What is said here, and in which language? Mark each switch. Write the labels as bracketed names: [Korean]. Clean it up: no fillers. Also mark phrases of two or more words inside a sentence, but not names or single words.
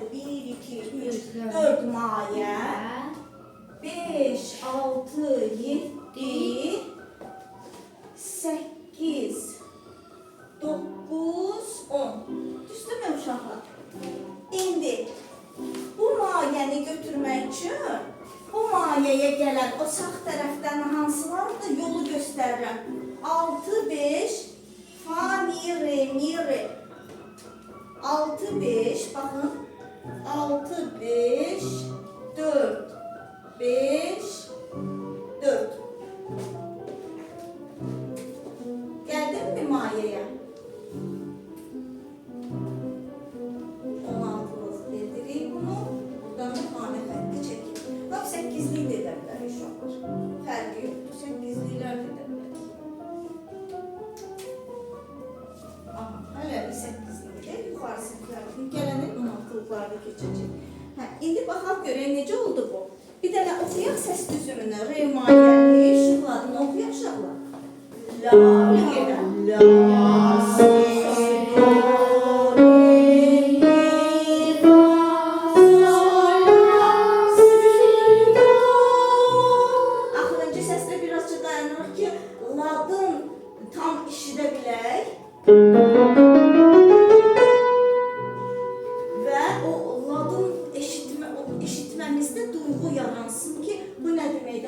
[Azerbaijani] 1, 2, 3, 4 mayə, 5, 6, 7, 8, 9, 10. Düzdürmü uşaqlar? İndi bu mayəni götürmək üçün bu mayəyə gələn o sağ tərəfdən hansılardır yolu göstərirəm. 6, 5, fa, mi, re, mi, re. 6, 5, baxın. 6, 5, 4, 5, 4. Gəldin mi mayəyə? 16'lıq dedirik bunu. Buradan da xanə xətti çəkir. Bax, 8'lik də edə bilərik uşaqlar. Fərqi yoxdur. 8'liklər də edə bilərik. Aha, hələ bir 8'likdir. Yuxarı səhvlərdir. Gələnin 16'lıqlarda keçəcək. İndi baxaq görək necə oldu bu. Bir dənə oxuyaq səs düzümünü. Re mayəli, şuxladını oxuyaq uşaqlar. La, la, si, do, re, mi, fa, sol, la, si, do. Axırıncı səsdə birazca dayanırıq ki, ladın tam işidə bilək. Və o ladın eşitməmizdə duyğu yaransın ki, bu nə deməkdir?